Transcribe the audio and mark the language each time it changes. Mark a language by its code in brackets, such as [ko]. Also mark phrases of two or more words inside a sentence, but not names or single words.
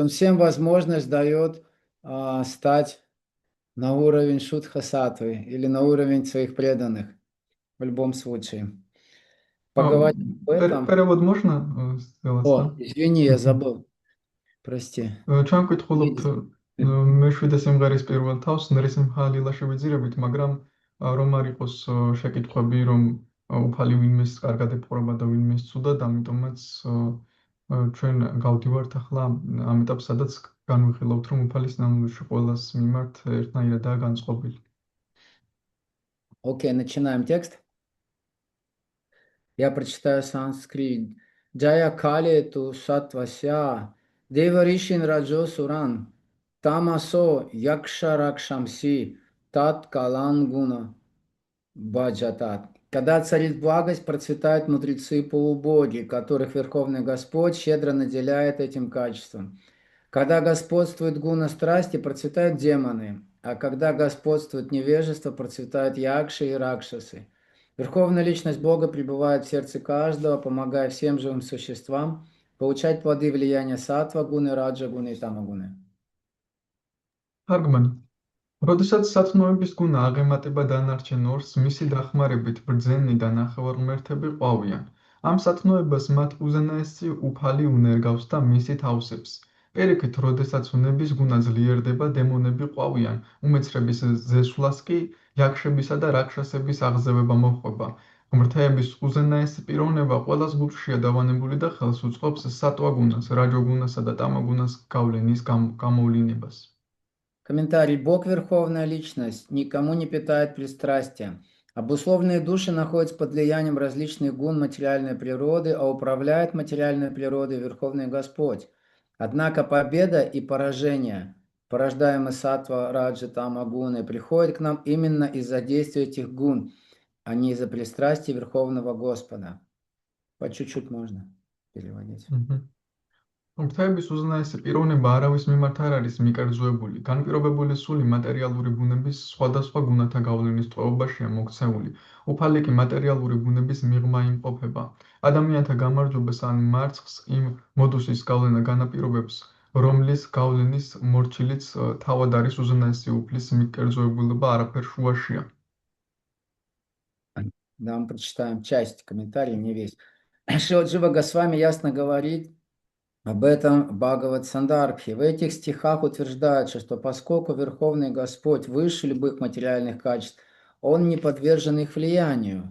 [ru] Он всем возможность дает стать на уровень шудха-сатвы или на уровень своих преданных в любом случае. Поговорим об этом. Перевод можно сделать, да? Извини, я забыл. Прости. [ka] Ჩვენ ვკითხულობთ მე-7 სიმღერის პირველ თავს ნრისიმჰა ლილაში ვიძირებით, მაგრამ რომ არ იყოს შეკითხვები, რომ უფალი ვინმეს კარგად ეპყრობა და ვინმეს ცუდად, ამიტომაც ჩვენ გავდივართ ახლა ამ ეტაპს, სადაც განვიხილავთ, რომ უფალის ნამდვილში ყველას მიმართ ერთნაირადაა განწყობილი. [ru] Окей, начинаем текст. Я прочитаю санскрит. [sa] जयकाले तु सत्त्वस्य देवर्षीन् रजसोऽसुरान् तमसो यक्षरक्षांसि तत्कालानुगुणोऽभजत्. [ru] Когда царит благость, процветают мудрецы и полубоги, которых Верховный Господь щедро наделяет этим качеством. Когда господствует гуна страсти, процветают демоны, а когда господствует невежество, процветают якши и ракшасы. Верховная личность Бога пребывает в сердце каждого, помогая всем живым существам получать плоды влияния сатва гуны, раджа гуны и тама гуны. Аргман. [ka] როდესაც სათნოების გუნა აღემატება დანარჩენ ორს, მისი დახმარებით ბრძენი და ნახევარმღერთები ყვავიან. ამ სათნოებას მათ უზენაესი უფალი უნერგავს და მისი თავსებს. პირიქით, როდესაც უნების გუნა ძლიერდება, დემონები ყვავიან, უმეცრების ზესვლას კი იაქშებისა და რაქშასების აღზევება მოჰყვება. ღმრთების უზენაესი პიროვნება ყველას გულშია დავანებული და ხელს უწყობს სატვა გუნას, რაჯო გუნასა და ტამა გუნას გავლენის გამოვლინებას. [ru] Комментарий. Бог, Верховная Личность, никому не питает пристрастия. Обусловленные души находятся под влиянием различных гун материальной природы, а управляет материальной природой Верховный Господь. Однако победа и поражение, порождаемые сатва, раджа, тама, гуны, приходят к нам именно из-за действия этих гун, а не из-за пристрастия Верховного Господа. По чуть-чуть можно переводить. [ka] ღმრთების უზენაესი პიროვნება არავის მიმართ არ არის მიკერძოებული, განპირობებული სული მატერიალური ბუნების სხვადასხვა გუნათა გავლენის ტყვეობაშია მოქცეული. უფალი კი მატერიალური ბუნების მიღმა იმყოფება. ადამიანთა გამარჯვებას ან მარცხს იმ მოდუსის გავლენა განაპირობებს, რომლის გავლენის მორჩილიც თავად არის უზენაესი უფლის მიკერძოებულება არაფერ შუაშია. [ru] Да, мы прочитаем часть комментария, не весь. Шрила Джива Госвами ясно говорит об этом Бхагават Сандарбхи. В этих стихах утверждается, что поскольку Верховный Господь выше любых материальных качеств, Он не подвержен их влиянию.